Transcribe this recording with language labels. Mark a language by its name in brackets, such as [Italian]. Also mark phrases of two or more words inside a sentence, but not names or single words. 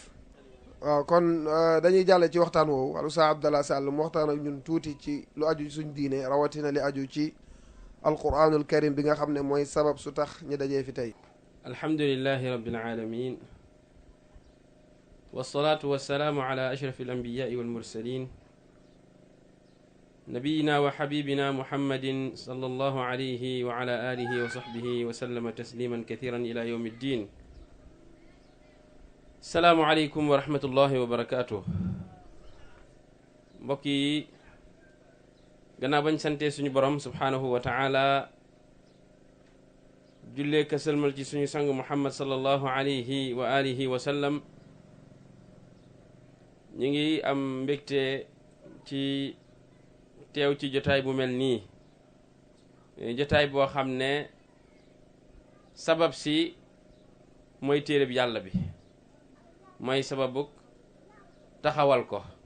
[Wolof] waaw kon dañuy jàlle ci waxtaan woowu. al Oustaz Abdallah Sall mu waxtaan ak ñun tuuti ci lu aju suñ diine, rawatina li aju ci [Arabic] القرآن الكريم [Wolof] bi nga xam ne mooy sabab su tax ñu dajee fi tey. [Arabic] الحمد لله رب العالمين والصلاة والسلام على أشرف الأنبياء والمرسلين نبينا وحبيبنا محمد صلى الله عليه وعلى آله وصحبه وسلم تسليما كثيرا إلى يوم الدين. السلام عليكم ورحمة الله وبركاته. [Wolof] mbokk yi gannaaw bañ sante suñu borom [Arabic] سبحانه وتعالى [Wolof] jullee ka sëlmal ci suñu sang Muhammad [Arabic] صلى الله عليه وعلى آله وسلم, [Wolof] ñu ngi am mbégte ci teew ci jotaay bu mel nii, jotaay boo xam ne sabab si mooy téereb yàlla bi, mooy sababuk taxawal ko.